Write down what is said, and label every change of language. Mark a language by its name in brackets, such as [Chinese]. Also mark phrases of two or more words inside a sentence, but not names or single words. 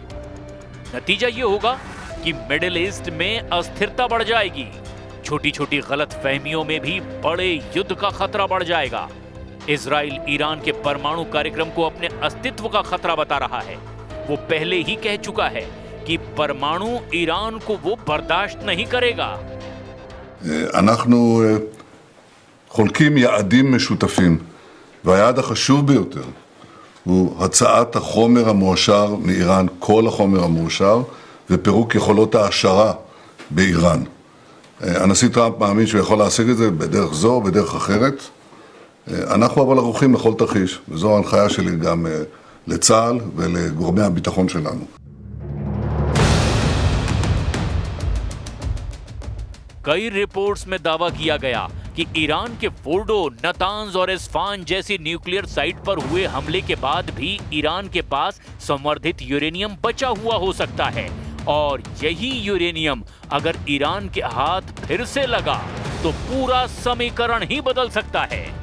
[Hindi] नतीजा ये होगा कि मिडिल ईस्ट में अस्थिरता बढ़ जाएगी। छोटी छोटी गलतफहमियों में भी बड़े युद्ध का खतरा बढ़ जाएगा। इजराइल ईरान के परमाणु कार्यक्रम को अपने अस्तित्व का खतरा बता रहा है। वो पहले ही कह चुका है कि परमाणु ईरान को वो बर्दाश्त नहीं करेगा। [Hebrew] אנחנו חולקים יעדים משותפים, והיעד החשוב ביותר הוא הצעת החומר המועשר מאיראן, כל החומר המועשר, ופירוק יכולות העשרה באיראן. הנשיא טראמפ מאמין שהוא יכול להשיג את זה בדרך זו או בדרך אחרת. אנחנו אבל ערוכים לכל תרחיש, וזו ההנחיה שלי גם לצה"ל ולגורמי הביטחון שלנו. [Hindi] कई रिपोर्ट्स में दावा किया गया कि ईरान के फोर्डो, नतांज और इस्फान जैसी [English] nuclear site [Hindi] पर हुए हमले के बाद भी ईरान के पास संवर्धित यूरेनियम बचा हुआ हो सकता है और यही यूरेनियम अगर ईरान के हाथ फिर से लगा तो पूरा समीकरण ही बदल सकता है।